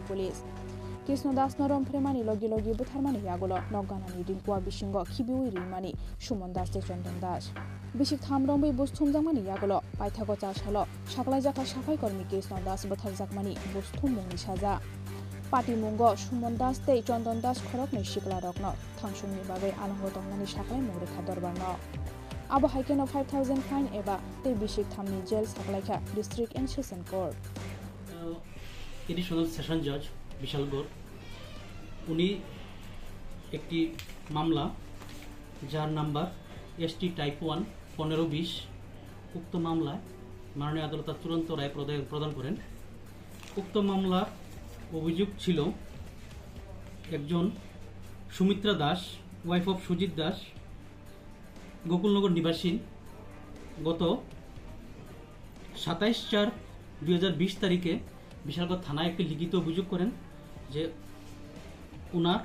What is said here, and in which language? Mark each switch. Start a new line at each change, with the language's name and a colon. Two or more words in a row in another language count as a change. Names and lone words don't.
Kok Borok: पुलिस कृष्ण दास नरमफ्रेमानि लगी लगी बुथारमानि यागुल नगानानि रिंकुआ बिसिंग खिबिउइ रिमानि सुमन दास ते चंदन दास बिसिक थामरंबै बुस्थुमजाकमानि यागुल पाइथागो चारसालो साकलायजाखा
Hindi: साफाई कर्मी
Kok Borok: कृष्ण दास बुथारजाकमानि बुस्थुम मुंनि साजा पार्टी मुंगो सुमन दास ते चंदन दास खरकनि सिकला रकनो थांसुंनि बागै आलंग तंमानि साकलाय मुग्रखा दरबारनो आबो हाइकेनो 5000 फाइन एबा ते बिसिक थामनि जेल साकलायखा
English: District and Session Court Additional Session Judge
Bangla: বিশালগড় উনি একটি মামলা যার নাম্বার ST টাইপ 1 1520 উক্ত মামলায় মাননীয় আদালত চূড়ান্ত রায় প্রদান করেন। উক্ত মামলার অভিযোগ ছিল একজন সুমিত্রা দাস
English: wife of
Bangla: সুজিত দাস গোকুলনগর নিবাসী গত 27/4/2020 তারিখে বিশালগড় থানায় একটি লিখিত অভিযোগ করেন যে উনার